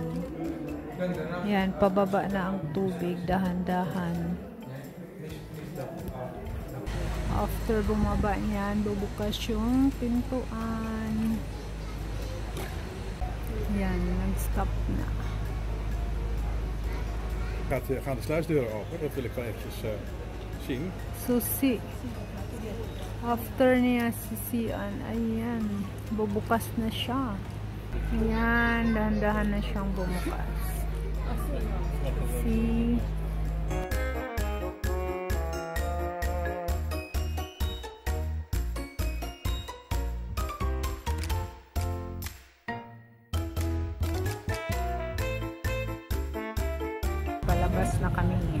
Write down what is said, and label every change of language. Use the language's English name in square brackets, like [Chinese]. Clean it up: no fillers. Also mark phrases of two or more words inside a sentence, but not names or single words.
[Filipino] Ayan, pababa na ang tubig, dahan-dahan. After bumaba niyan, bubukas yung pintuan. Ayan, nag-stop na. [Dutch] Gaan de sluisdeuren open? Dat wil ik wel eventjes zien. [Filipino] Susi. After niya sisian, ayan, bubukas na siya. Ayan, dahan-dahan na siyang bumukas. See? Palabas na kami.